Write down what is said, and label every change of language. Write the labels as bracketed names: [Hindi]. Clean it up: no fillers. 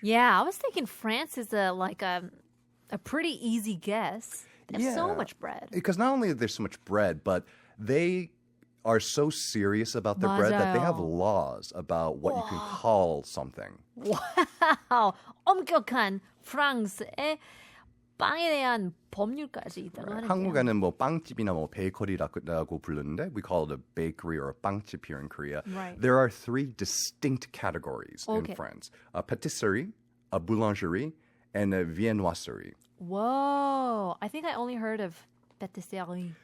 [English] Yeah, I was thinking France is a pretty easy guess. They have so much bread. Because not only is there so much bread, but they are so serious about their bread that they have laws about what you can call something. Wow. [Korean] 엄격한 프랑스의 빵에 대한 법률까지 있다고 하는데요. 한국에는 뭐 빵집이나 뭐 베이커리라고 부르는데 [English] we call it a bakery or a 빵집 here in Korea. Right. There are 3 distinct categories in France. A patisserie, a boulangerie, and a viennoiserie. Whoa. I think I only heard of patisserie.